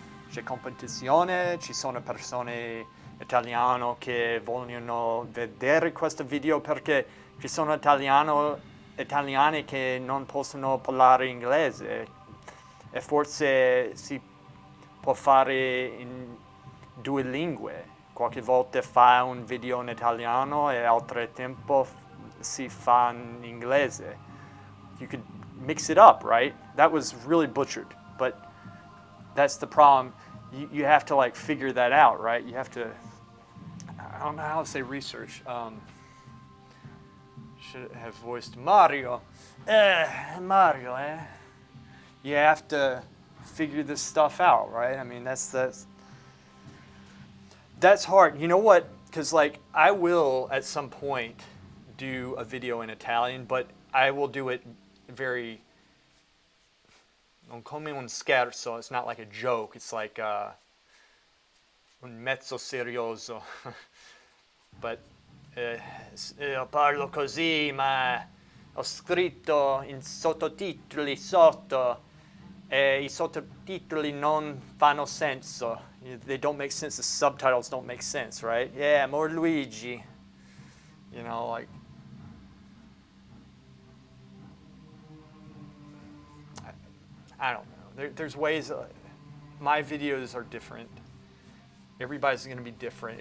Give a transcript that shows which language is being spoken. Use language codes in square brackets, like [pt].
[it] C'è competizione? Ci sono persone italiane che vogliono vedere questo video perché ci sono italiani che non possono parlare inglese e forse si può fare in 2 lingue. Qualche volta fa un video in italiano e altro tempo si fa in inglese. [en] You could mix it up, right? That was really butchered, but that's the problem. You have to figure that out, right? You have to, I don't know how to say research. Should have voiced Mario. Mario, eh? You have to figure this stuff out, right? I mean, that's hard. You know what? Because I will at some point do a video in Italian, but I will do it very [it] non come un scherzo. [en] It's not like a joke. It's like [it] un mezzo serioso. But io parlo così, ma ho scritto in sottotitoli sotto e I sottotitoli non fanno senso. [en] They don't make sense. The subtitles don't make sense, right? Yeah, more Luigi. You know, I don't know. There's ways. My videos are different. Everybody's going to be different.